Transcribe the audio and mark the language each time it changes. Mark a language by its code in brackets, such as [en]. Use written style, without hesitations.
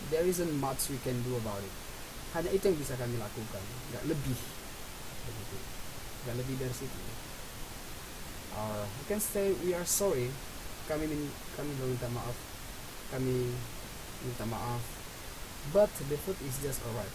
[en] There isn't much we can do about it. [id] Hanya itu yang bisa kami lakukan, nggak lebih. Begitu. Nggak lebih dari situ. [en] Or you can say we are sorry. [id] Kami minta maaf. Kami minta maaf. [en] But the food is just alright.